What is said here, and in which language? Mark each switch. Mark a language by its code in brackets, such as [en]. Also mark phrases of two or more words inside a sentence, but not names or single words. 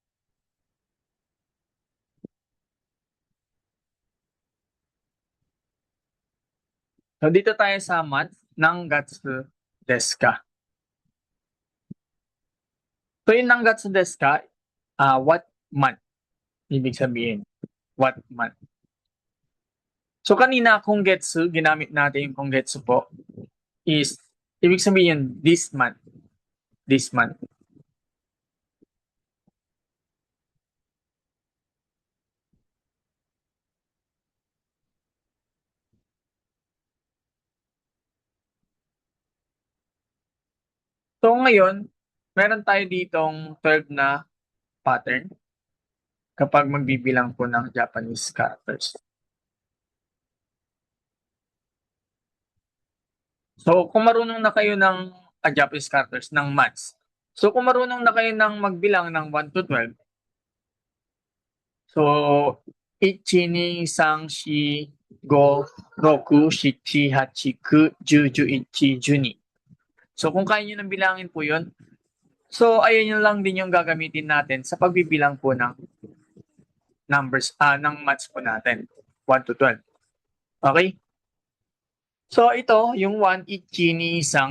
[tl] So dito tayo sa month ng [ja] 月ですか. [tl] So yung [ja] 何月ですか, [en] what month? [tl] Ibig sabihin, [en] what month? [tl] So kanina [ja] 今月, [tl] ginamit natin yung [ja] 今月 [tl] po, is, ibig sabihin [en] this month. This month. [tl] So ngayon, meron tayo ditong 12 na pattern kapag magbibilang po ng [en] Japanese characters. [tl] So, kung marunong na kayo ng [en] Japanese characters, [tl] ng maths. So, kung marunong na kayo ng magbilang ng 1 to 12, so, ichi, [ja] 二、三、四, 五, 六、七、八, 九、十、十一、十二. [tl] So, kung kaya nyo nang bilangin po yun, so, ayun yun lang din yung gagamitin natin sa pagbibilang po ng numbers, ng maths po natin. 1 to 12. Okay? So, ito, yung 1, [ja] 一、二、三.